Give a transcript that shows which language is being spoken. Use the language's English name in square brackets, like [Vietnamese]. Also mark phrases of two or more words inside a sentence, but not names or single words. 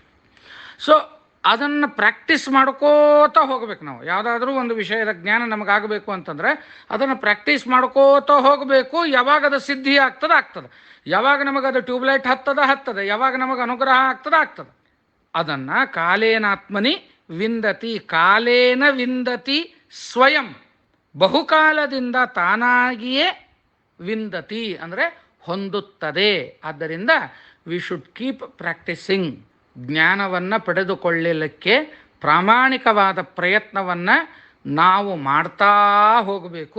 [Kannada] ಸೊ ಅದನ್ನು ಪ್ರಾಕ್ಟೀಸ್ ಮಾಡ್ಕೋತ ಹೋಗ್ಬೇಕು. ನಾವು ಯಾವುದಾದ್ರೂ ಒಂದು ವಿಷಯದ ಜ್ಞಾನ ನಮಗಾಗಬೇಕು ಅಂತಂದರೆ ಅದನ್ನು ಪ್ರಾಕ್ಟೀಸ್ ಮಾಡ್ಕೋತ ಹೋಗಬೇಕು. ಯಾವಾಗ ಅದು ಸಿದ್ಧಿ ಆಗ್ತದೆ, ಯಾವಾಗ ನಮಗದು ಟ್ಯೂಬ್ಲೈಟ್ ಹತ್ತದ, ಯಾವಾಗ ನಮಗೆ ಅನುಗ್ರಹ ಆಗ್ತದೆ. [Sanskrit] ಅದನ್ನು ಕಾಲೇನಾತ್ಮನಿ ವಿಂದತಿ, ಕಾಲೇನ ವಿಂದತಿ ಸ್ವಯಂ, [Kannada] ಬಹುಕಾಲದಿಂದ ತಾನಾಗಿಯೇ ವಿಂದತಿ ಅಂದರೆ ಹೊಂದುತ್ತದೆ. [English] ಆದ್ದರಿಂದ we should keep practicing. [Kannada] ಜ್ಞಾನವನ್ನು ಪಡೆದುಕೊಳ್ಳಲಿಕ್ಕೆ ಪ್ರಾಮಾಣಿಕವಾದ ಪ್ರಯತ್ನವನ್ನು ನಾವು ಮಾಡ್ತಾ ಹೋಗಬೇಕು.